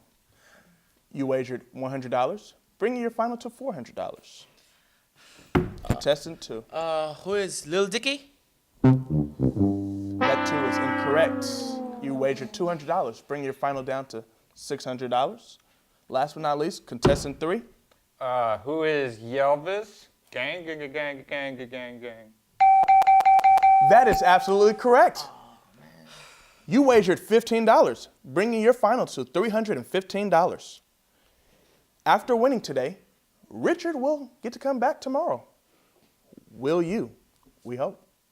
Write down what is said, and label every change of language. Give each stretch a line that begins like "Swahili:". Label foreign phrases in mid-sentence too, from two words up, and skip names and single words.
English: You wagered $100, bringing your final to $400. Contestant 2. Who is Lil Dicky? That too is incorrect. You wagered $200, bringing your final down to $600. Last but not least, contestant 3. Who is Yelvis? Gang, gang, gang, gang, gang, gang, gang. That is absolutely correct. You wagered $15, bringing your final to $315. After winning today, Richard will get to come back tomorrow. Will you? We hope.